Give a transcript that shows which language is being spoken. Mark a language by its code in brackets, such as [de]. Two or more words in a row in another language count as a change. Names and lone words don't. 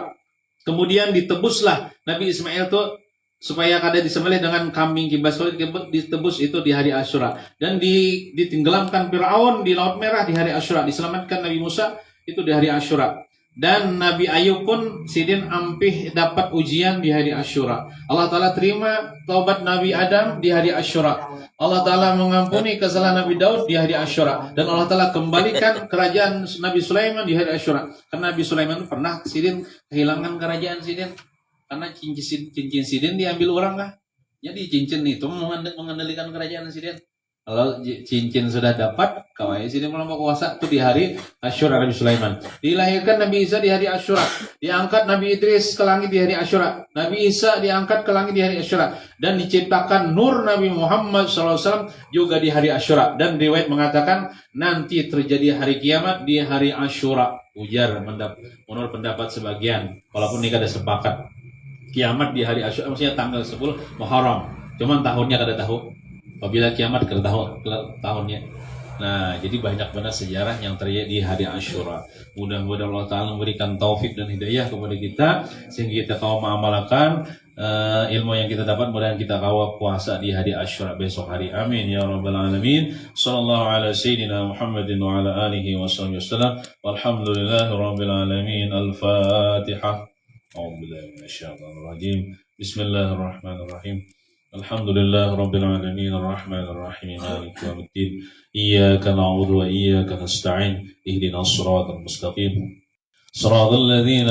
[id] Kemudian ditebuslah Nabi Ismail itu supaya kada disembelih dengan kambing kibas, ditebus itu di hari Asyura, dan ditenggelamkan Firaun di Laut Merah di hari Asyura, diselamatkan Nabi Musa itu di hari Asyura, dan Nabi Ayub pun [bjn] sidin ampih [id] dapat ujian di hari Asyura. Allah Ta'ala terima taubat Nabi Adam di hari Asyura. Allah Ta'ala mengampuni kesalahan Nabi Daud di hari Asyura, dan Allah Ta'ala kembalikan kerajaan Nabi Sulaiman di hari Asyura, karena Nabi Sulaiman pernah sidin kehilangan kerajaan sidin karena cincin sidin diambil orang lah. Jadi cincin itu mengendalikan kerajaan sidin. Kalau cincin sudah dapat, kawai sidin melompat kuasa itu di hari Asyura Nabi Sulaiman. Dilahirkan Nabi Isa di hari Asyura. Diangkat Nabi Idris ke langit di hari Asyura. Nabi Isa diangkat ke langit di hari Asyura. Dan diciptakan nur Nabi Muhammad SAW juga di hari Asyura. Dan riwayat mengatakan nanti terjadi hari kiamat di hari Asyura. Ujar menurut pendapat sebagian. Walaupun ini ada sepakat. Kiamat di hari Asyura, maksudnya tanggal 10 Muharram. Cuman tahunnya kada tahu. Apabila kiamat kada tahu tahunnya. Nah, jadi banyak benar sejarah yang terjadi di hari Asyura. Mudah-mudahan Allah Ta'ala memberikan taufik dan hidayah kepada kita sehingga kita kau mengamalkan ilmu yang kita dapat. Mudah-mudahan kita kawal puasa di hari Asyura besok hari. [ar] آمين يا رب العالمين. صلى الله على سيدنا محمد وعلى آله وصحبه وسلم. والحمد لله رب العالمين. Al-Fatihah. أعوذ بالله من الشيطان الرجيم بسم الله الرحمن الرحيم الحمد لله رب العالمين الرحمن الرحيم مالك يوم الدين إياك نعبد وإياك نستعين اهدنا الصراط المستقيم صراط الذين